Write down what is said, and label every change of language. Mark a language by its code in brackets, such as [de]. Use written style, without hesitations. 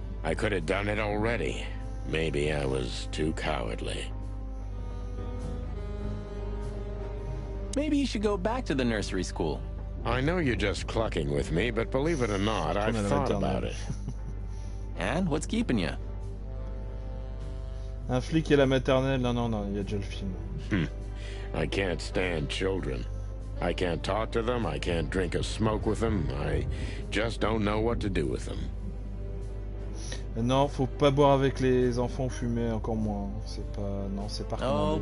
[en] I could have done it already. Maybe I was too cowardly. Maybe you should go back to the nursery school. I know you're just clucking with me, but believe it or not, I've thought about it. And what's keeping you? [fr] Un flic et la maternelle, non, il y a déjà le film. [en] I can't stand children. I can't talk to them, I can't drink or smoke with them, I just don't know what to do with them. [fr] Non, faut pas boire avec les enfants ou fumer, encore moins. C'est pas... Non, c'est pas recommandé.